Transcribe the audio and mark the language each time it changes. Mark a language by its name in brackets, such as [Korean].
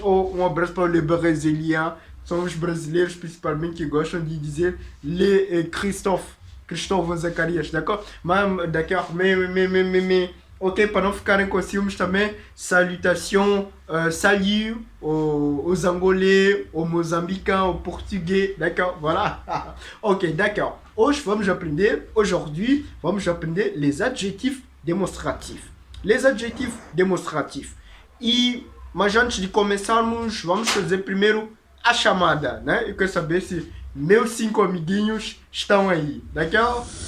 [Portuguese] Ou um abraço para os brasileiros, são os brasileiros principalmente que gostam de dizer Christophe Zacarias, d'accord? [French] D'accord, mais, ok, [Portuguese] para não ficarem com ciúmes também, [French] salutations, salut aux Angolais, aux Moçambicains, aux Portugais, d'accord? Voilà. Ok, d'accord. Aujourd'hui, [Portuguese] vamos aprender [French] les adjetifs demonstratifs. Les adjetifs demonstratifs. [Portuguese] Mas antes de começarmos, vamos fazer primeiro a chamada, né? Eu quero saber se meus 5 amiguinhos estão aí, d'accord?